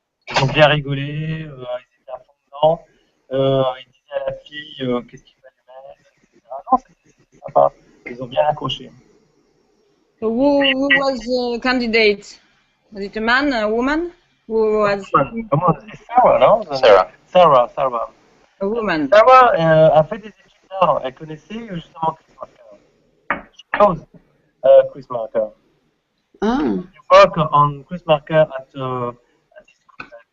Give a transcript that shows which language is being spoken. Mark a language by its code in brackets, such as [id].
[fr] Ils ont bien rigolé, ils étaient à fond dedans, ils disaient à la fille qu'est-ce qu'il fallait mettre, etc. Non, c'était sympa, ils ont bien accroché. [en] So who was the candidate? Was it a man, a woman? Who was [fr] C'est Sarah, non? Sarah. [en] a woman? [fr] Sarah a fait des études d'art. Elle connaissait justement Chris Marker. [en] She knows Chris Marker. Ah. You work on Chris Marker at this school.